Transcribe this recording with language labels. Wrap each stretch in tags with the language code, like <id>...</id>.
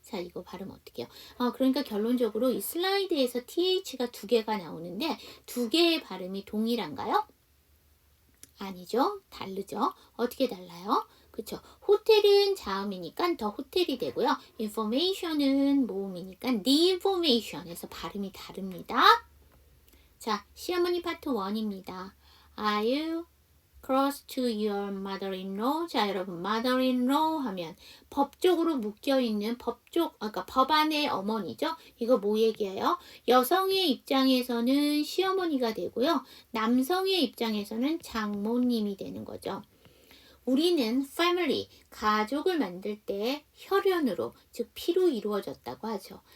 <ko>자, 이거 발음 어떻게 해요? 그러니까 결론적으로 이 슬라이드에서 TH가 두 개가 나오는데 두 개의 발음이 동일한가요? 아니죠. 다르죠. 어떻게 달라요? 그쵸. 호텔은 자음이니까 더 호텔이 되고요. information은 모음이니까 the information에서 발음이 다릅니다. 자, 시어머니 파트 1입니다.</ko> <en>Are you close to your mother-in-law?</en> <ko>자, 여러분 mother-in-law 하면 법적으로 묶여있는 그러니까 법안의 어머니죠. 이거 뭐 얘기해요? 여성의 입장에서는 시어머니가 되고요. 남성의 입장에서는 장모님이 되는 거죠. 우리는 family, 가족을 만들 때 혈연으로, 즉 피로 이루어졌다고 하죠.</ko>